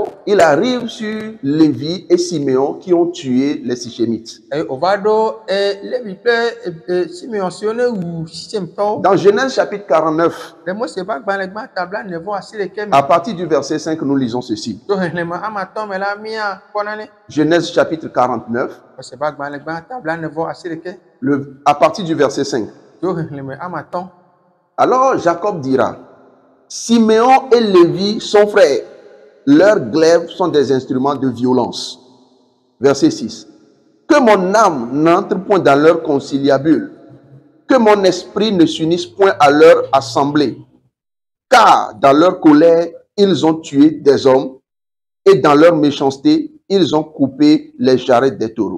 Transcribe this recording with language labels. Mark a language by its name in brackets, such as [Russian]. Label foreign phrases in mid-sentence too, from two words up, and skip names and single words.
[French] il arrive sur Lévi et Siméon qui ont tué les Sichémites. [Ewe] Eye o va ɖo Levi kple Simeon siwo ne wu Sichémtɔwo. [French] Dans Genèse chapitre 49, [Ewe] Le Mose ƒe agbalẽgbã tabla 9:11 [French] à [Ewe] me. [French] partir du verset 5, nous lisons ceci. [Ewe] To xexlẽme amatɔ̃ me la míakpɔ nane. [French] Genèse chapitre 49, [Ewe] Mose ƒe agbalẽgbã tabla 9:11. [French] à partir du verset 5. [Ewe] To xexlẽme amatɔ̃. [French] Alors Jacob dira, Siméon et Lévi sont frères, leurs glaives sont des instruments de violence. Verset 6. Que mon âme n'entre point dans leur conciliabule, que mon esprit ne s'unisse point à leur assemblée, car dans leur colère, ils ont tué des hommes, et dans leur méchanceté, ils ont coupé les jarrets des taureaux.